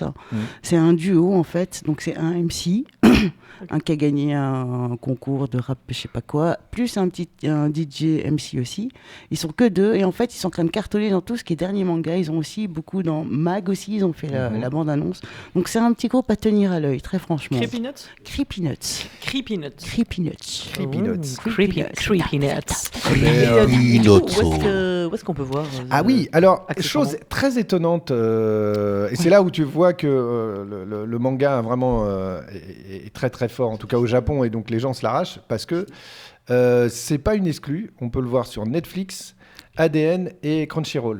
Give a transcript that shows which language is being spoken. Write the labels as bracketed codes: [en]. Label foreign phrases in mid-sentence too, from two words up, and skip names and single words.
[fr] C'est un duo en fait. Donc c'est un MC. Un qui a gagné un concours de rap, je sais pas quoi, plus un DJ MC aussi. Ils sont que deux et en fait ils sont en train de cartonner dans tout ce qui est dernier manga. Ils ont aussi beaucoup dans Mag aussi, ils ont fait la bande annonce. Donc c'est un petit groupe à tenir à l'œil, très franchement. Creepy Nuts. Creepy Nuts. Creepy Nuts. Creepy Nuts. Creepy Nuts. Creepy Nuts. Où est-ce qu'on peut voir Ah oui, alors chose très étonnante et c'est là où tu vois que le manga vraiment est très très fort, en tout cas au Japon, et donc les gens se l'arrachent parce que c'est pas une exclue. On peut le voir sur Netflix, ADN et Crunchyroll.